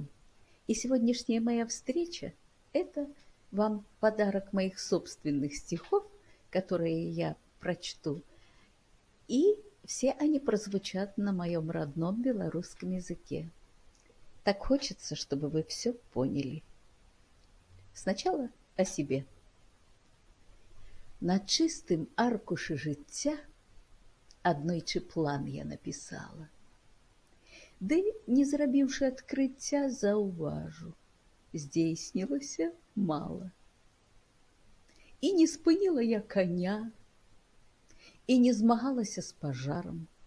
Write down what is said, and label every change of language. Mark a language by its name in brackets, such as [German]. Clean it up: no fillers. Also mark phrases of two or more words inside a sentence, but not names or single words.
[Russian] И сегодняшняя моя встреча– это вам подарок моих собственных стихов, которые я прочту, и все они прозвучат на моем родном белорусском языке. Так хочется, чтобы вы все поняли. Сначала о себе. [Belarusian] На чыстым аркушы жыцця аднойчы план я напісала. Ды, не зрабіўшы адкрыцця, заўважу, здзейснілася мала. І не спыніла я коня, і не змагалася з пажарам.